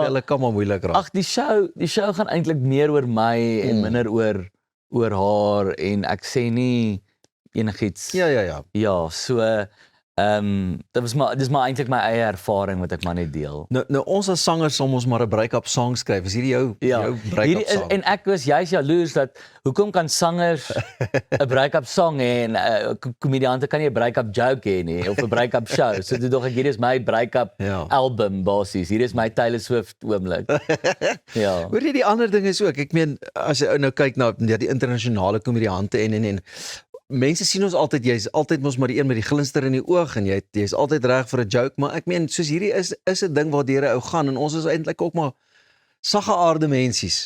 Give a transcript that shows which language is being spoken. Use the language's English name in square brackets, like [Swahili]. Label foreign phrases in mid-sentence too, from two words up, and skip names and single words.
[Afrikaans] Hulle kan maar moeilik raak. Ag, die show gaan eintlik meer oor my en minder oor haar en ek sê nie enigiets. Ja, so dis maar eintlik my eie ervaring wat ek maar net deel. Nou ons as sangers sal ons maar 'n [English] break-up song [Afrikaans] skryf. Is hierdie jou [English] break-up song? [Afrikaans] En ek was juist jaloers dat hoekom kan sangers 'n [English] break-up song [Afrikaans] hê en komediante kan nie 'n [English] break-up joke [Afrikaans] hê nie of 'n [English] break-up show. [Afrikaans] So dit dog ek hier is my [English] break-up album [Afrikaans] basies. Hier is my Taylor Swift oomblik. Ja. Hoor jy die ander ding is ook, ek meen as jy nou kyk na die internasionale komediante en mense sien ons altyd, jy's altyd mos maar die een met die glinster in die oog en jy's altyd reg vir 'n joke, maar ek meen soos hierdie is 'n ding waardeur 'n ou gaan en ons is eintlik ook maar saggeaarde mensies.